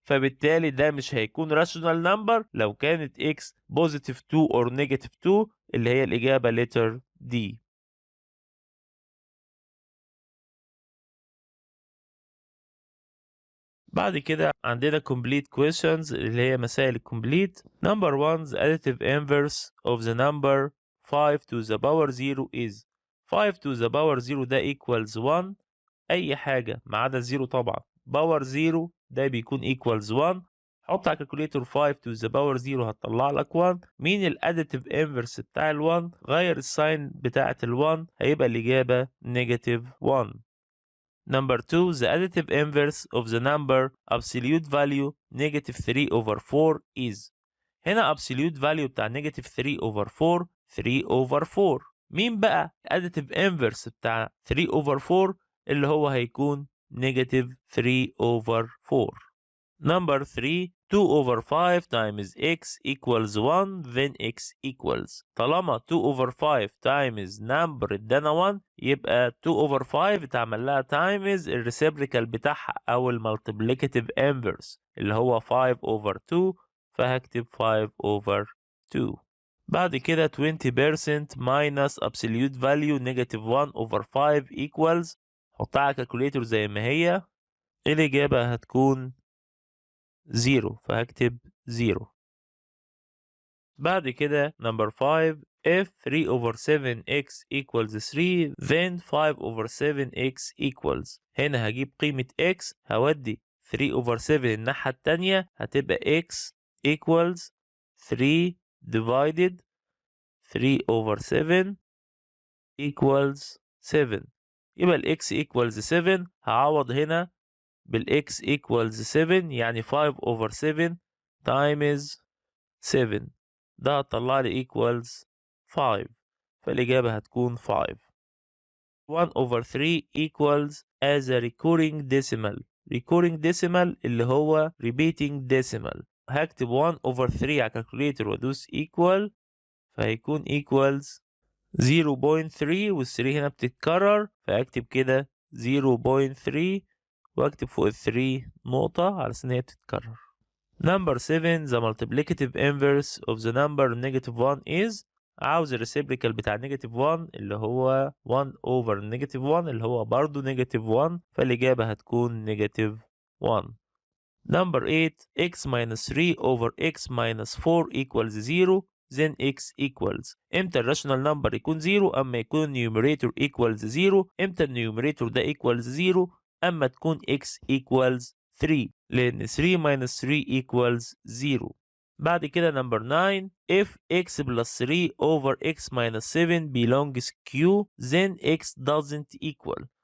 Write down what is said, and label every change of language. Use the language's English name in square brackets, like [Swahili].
[Arabic] فبالتالي ده مش هيكون rational number لو كانت x بوزيتيف 2 or نيجاتيف 2، اللي هي الإجابة letter D. بعد كده عندنا [English] complete questions [Arabic] اللي هي مسائل complete. [English] number 1 the additive inverse of the number 5 to the power 0 is 5 to the power 0 ده equals 1. [Arabic] أي حاجة ما عدا 0 طبعا. [English] power 0 [Arabic] ده بيكون [English] equals 1. [Arabic] حط على الكالكوليتر [English] 5 to the power 0 [Arabic] هتطلع لك [English] 1. [Arabic] مين الاديتيف انفرس بتاع ال1؟ غير الساين بتاعة ال1 هيبقى الإجابة [English] negative 1. Number 2 the additive inverse of the number absolute value negative 3 over 4 is. هنا absolute value بتاع negative 3 over 4 3 over 4. [Arabic] مين بقى [English] additive inverse بتاع 3 over 4؟ [Arabic] اللي هو هيكون [English] negative 3 over 4. Number 3 2 over 5 times x equals 1 then x equals. [Arabic] طالما 2 over 5 times number ادانا 1 يبقى 2 over 5 اتعمل لها times الريسيبريكال بتاعها او المالتيبليكاتيف inverse اللي هو [English] 5 over 2، [Arabic] فهكتب 5 over 2. بعد كده [English] 20% minus absolute value negative 1 over 5 equals. [Arabic] حطها على الكالكوليتر زي ما هي، الإجابة هتكون 0، فهكتب 0. بعد كده [English] number 5 if 3 over 7x equals 3 then 5 over 7x equals. [Arabic] هنا هجيب قيمة [English] x هودي 3 over 7 [Arabic] الناحية التانية هتبقى [English] x equals 3 divided 3 over 7 equals 7. يبقى ال x equals 7. [Arabic] هعوض هنا بال [English] x equals 7 يعني 5 over 7 times 7، [Arabic] ده هتطلع لي [English] equals 5، [Arabic] فالإجابة هتكون [English] 5. 1 over 3 equals as a recurring decimal. recurring decimal [Arabic] اللي هو [English] repeating decimal. [Arabic] هكتب 1 over 3 على calculator وادوس equal، فهيكون [English] equals 0.3 [Arabic] وال 3 هنا بتتكرر، فهكتب كده 0.3 واكتب فوق ال 3 نقطة على إن هي بتتكرر. [English] Number 7 the multiplicative inverse of the number negative 1 is. [Arabic] عاوز الريسيبريكال بتاع negative 1 اللي هو [English] 1 over negative 1 [Arabic] اللي هو برضه negative 1، فالإجابة هتكون negative 1. [English] Number 8 x minus 3 over x minus 4 equals 0 then x equals. [Arabic] امتى الراشونال نمبر يكون 0؟ اما يكون النيوميريتور [English] equals 0. [Arabic] امتى النيوميريتور ده [English] equals 0؟ [Arabic] اما تكون [English] x equals 3، لان 3 minus 3 equals 0. [Arabic] بعد كده [English] number 9 if x plus 3 over x minus 7 belongs q then x doesn't equal.